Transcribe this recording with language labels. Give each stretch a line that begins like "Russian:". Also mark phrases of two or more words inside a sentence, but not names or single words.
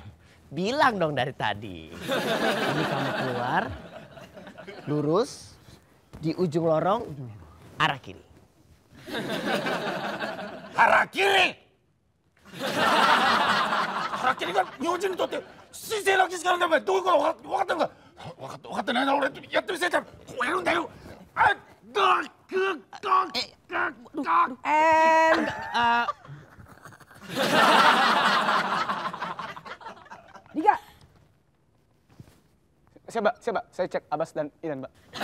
Indonesian: Bilang dong dari tadi. Ini kamu keluar, lurus, di ujung lorong, arah kiri. Arah kiri! Arah kiri kan Ryojin
Japanese: にとって神聖な儀式なんだよ。どういうこと分かったのか？分かってないな。俺やってみせちゃう。こうやるんだよ。
Indonesian: Dika. Siap, Mbak. Saya cek Abbas dan Iren, Mbak.